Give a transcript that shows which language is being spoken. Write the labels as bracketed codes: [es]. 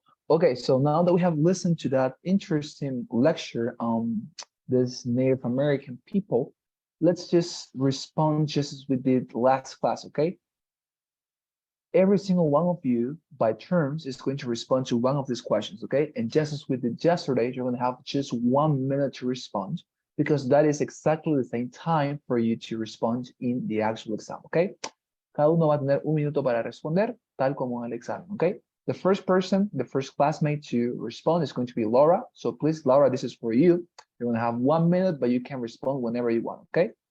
[en] Okay, so now that we have listened to that interesting lecture on this Native American people, let's just respond just as we did last class, okay? Every single one of you, by turns, is going to respond to one of these questions, okay? And just as we did yesterday, you're going to have just 1 minute to respond, because that is exactly the same time for you to respond in the actual exam, okay? [es] Cada uno va a tener 1 minuto para responder, tal como en el examen, okay? [en] The first person, the first classmate to respond is going to be Laura. So please, Laura, this is for you. You're going to have 1 minute, but you can respond whenever you want, okay?